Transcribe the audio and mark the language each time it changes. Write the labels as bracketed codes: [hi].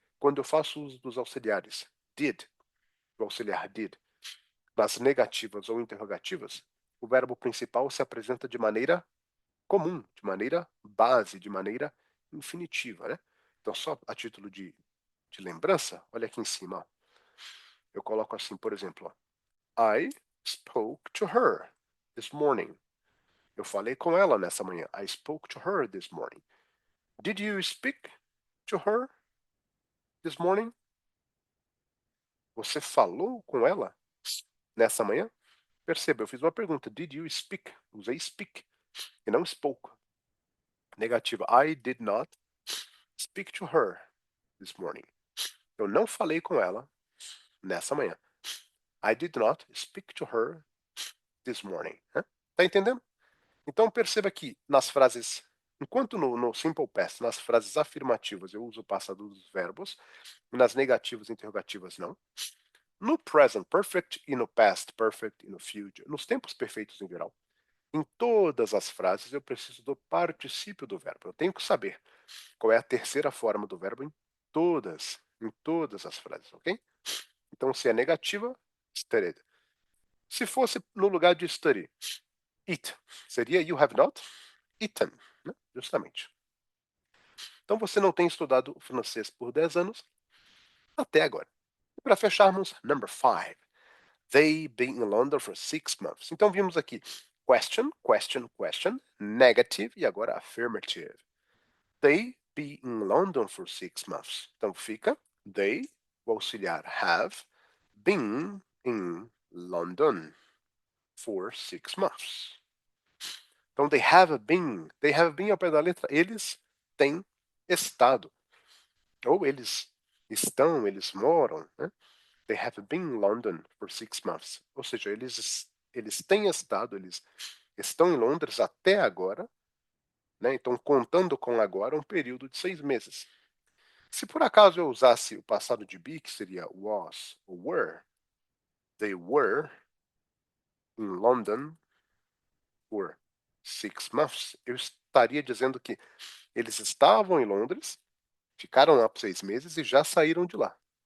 [pt] Quando eu faço uso dos auxiliares did, do auxiliar did, nas negativas ou interrogativas, o verbo principal se apresenta de maneira comum, de maneira base, de maneira infinitiva, né? Então, só a título de lembrança, olha aqui em cima, ó. Eu coloco assim, por exemplo, ó, [en] I spoke to her this morning. [pt] Eu falei com ela nessa manhã. [en] I spoke to her this morning. Did you speak to her this morning? [pt] Você falou com ela nessa manhã? Perceba, eu fiz uma pergunta. [en] Did you speak? [pt] Usei speak e não spoke. Negativa. [en] I did not speak to her this morning. [pt] Eu não falei com ela nessa manhã. [en] I did not speak to her this morning. [pt] Tá entendendo? Então perceba que nas frases, enquanto no simple past, nas frases afirmativas eu uso o passado dos verbos, e nas negativas e interrogativas não. No present perfect e no past perfect e no future, nos tempos perfeitos em geral, em todas as frases eu preciso do particípio do verbo. Eu tenho que saber qual é a terceira forma do verbo em todas as frases, ok? Então, se é negativa, studied. Se fosse no lugar de study, eat, seria [en] you have not eaten, [pt] né? Justamente. Então, você não tem estudado francês por 10 anos até agora. E para fecharmos, number 5. [en] They been in London for 6 months. [pt] Então, vimos aqui [en] question, question, question, negative e agora affirmative. They be in London for 6 months. [pt] Então, fica [en] they, o auxiliar have, been in London for 6 months. [pt] Então, [en] they have been [pt] ao pé da letra, eles têm estado. Ou eles estão, eles moram, né? [en] They have been in London for 6 months. [pt] Ou seja, eles têm estado, eles estão em Londres até agora, né? Então, contando com agora, um período de 6 meses. Se por acaso eu usasse o passado de be, que seria was ou were, [en] they were in London for 6 months, [pt] eu estaria dizendo que eles estavam em Londres, ficaram lá por 6 meses e já saíram de lá.